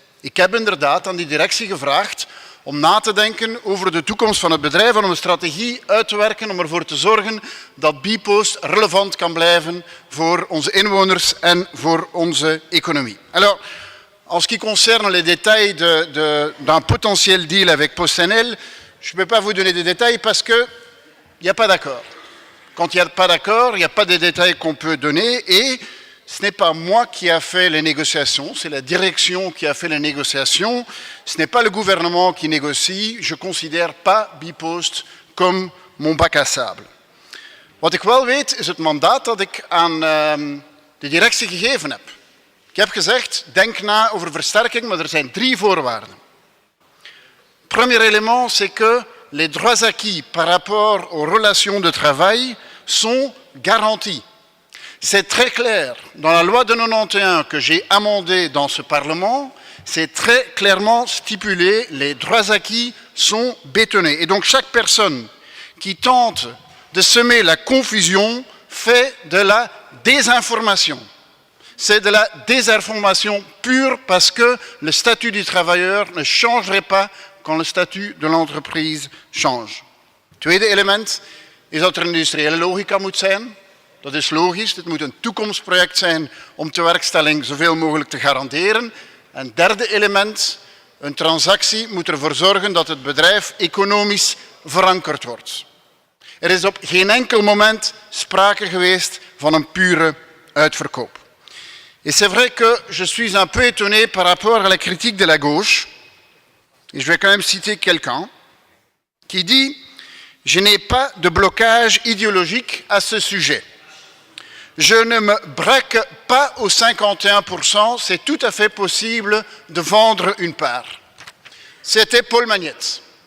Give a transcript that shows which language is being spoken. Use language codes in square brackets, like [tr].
[nl] Ik heb inderdaad aan die directie gevraagd om na te denken over de toekomst van het bedrijf en om een strategie uit te werken om ervoor te zorgen dat Bipost relevant kan blijven voor onze inwoners en voor onze economie. [fr] Alors, en ce qui concerne les détails d'un potentiel deal avec PostNL, je ne peux pas vous donner des détails parce qu'il n'y a pas d'accord. Quand il n'y a pas d'accord, il n'y a pas de détails qu'on peut donner et ce n'est pas moi qui a fait les négociations, c'est la direction qui a fait les négociations. Ce n'est pas le gouvernement qui négocie. Je ne considère pas Bipost comme mon bac à sable. [nl] Wat ik wel weet is het mandaat dat ik aan de directie gegeven heb. Ik heb gezegd, denk na over versterking, maar er zijn 3 voorwaarden. [fr] Premier élément, c'est que les droits acquis par rapport aux relations de travail sont garantis. C'est très clair, dans la loi de 91 que j'ai amendée dans ce Parlement, c'est très clairement stipulé, les droits acquis sont bétonnés. Et donc chaque personne qui tente de semer la confusion fait de la désinformation. C'est de la désinformation pure parce que le statut du travailleur ne changerait pas quand le statut de l'entreprise change. [nl] Tweede element is dat er een industriële logica moet zijn. Dat is logisch, dit moet een toekomstproject zijn om de werkstelling zoveel mogelijk te garanderen. En derde element, een transactie moet ervoor zorgen dat het bedrijf economisch verankerd wordt. Er is op geen enkel moment sprake geweest van een pure uitverkoop. [fr] Et c'est vrai que je suis un peu étonné par rapport à la critique de la gauche. Et je vais quand même citer quelqu'un qui dit « Je n'ai pas de blocage idéologique à ce sujet. Je ne me braque pas aux 51%, c'est tout à fait possible de vendre une part. » C'était Paul Magnette.